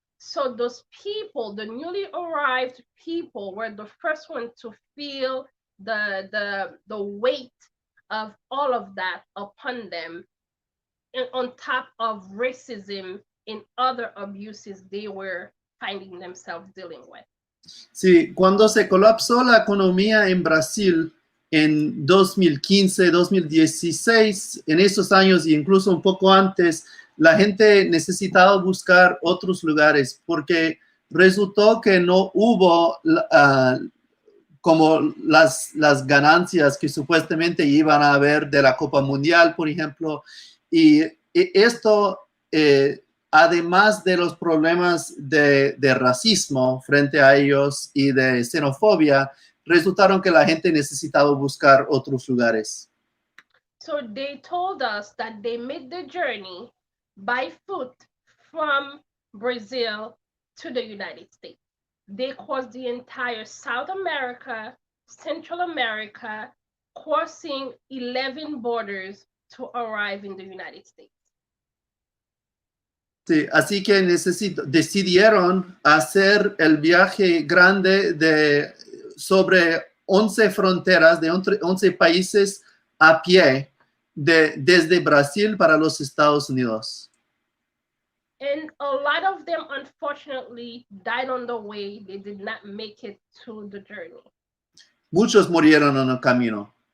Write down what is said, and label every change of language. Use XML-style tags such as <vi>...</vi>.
<en>So those people, the newly arrived people, were the first one to feel the weight of all of that upon them, and on top of racism and other abuses they were finding themselves dealing with.</en> <es>Sí, cuando se colapsó la economía en Brasil en 2015, 2016, en esos años e incluso un poco antes, la gente necesitaba buscar otros lugares porque resultó que no hubo como las ganancias que supuestamente iban a haber de la Copa Mundial, por ejemplo, y esto además de los problemas de racismo frente a ellos y de xenofobia, resultaron que la gente necesitaba buscar otros lugares.</es> <en>So they told us that they made the journey by foot from Brazil to the United States. They crossed the entire South America, Central America, crossing 11 borders to arrive in the United States.</en> <es>Sí, así que decidieron hacer el viaje grande de sobre 11 fronteras de 11 países a pie desde Brasil para los Estados Unidos.</es> <en>And a lot of them, unfortunately, died on the way. They did not make it to the journey.</en> <es>Muchos murieron en el camino.</es>